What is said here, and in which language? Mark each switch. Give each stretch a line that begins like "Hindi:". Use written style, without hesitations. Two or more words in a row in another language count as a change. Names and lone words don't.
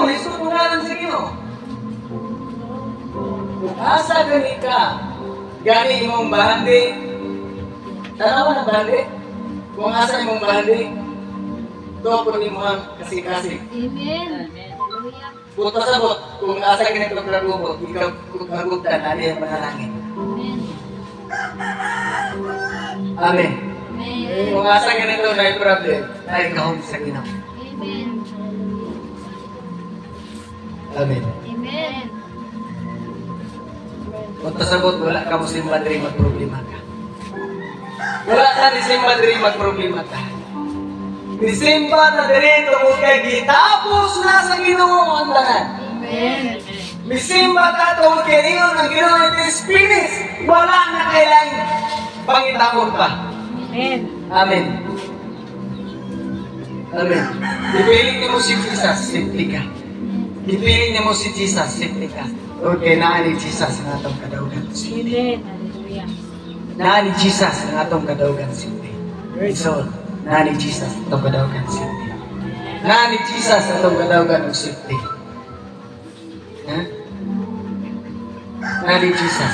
Cebuano: Listo ko nga lang sa Ginoo. Kung asa gani ka, gani imong bahandi. Tanawa na bahandi. Kung asa imong bahandi, ito po ni mo ang kasik-kasik. Amen. Hallelujah. Buot pasabot, kung asa ganito kagubot, ikaw kagubtan,
Filipino: ano yung panalangin.
Cebuano: Amen. Amen. Amen. Kung asa ganito na yung problem, ay kahong sa Ginoo. Amen. Amen. Amen. Buot pasabot, wala ka mo simba diri magproblema ka. Wala ka ni simba diri magproblema ka. Ni simba na diri tungod kay gitapos na sa Ginoo ang tanan. Amen. Ni simba ka tungod kay ingon ang Ginoo
English: it is finished.
Cebuano: Wala na kailang pangitamon pa. Amen. Amen. Amen. Ipiling niyo mo si Jesus, safety ka. Ipiling niyo mo si Jesus, safety ka. Okay, naan ni Jesus ang atong kadaugan. Amen. Hallelujah. Naan ni Jesus ang atong kadaugan, safety. So, naan ni Jesus ang atong kadaugan, safety. Naan ni Jesus ang atong kadaugan, safety. Ha? Naan ni Jesus.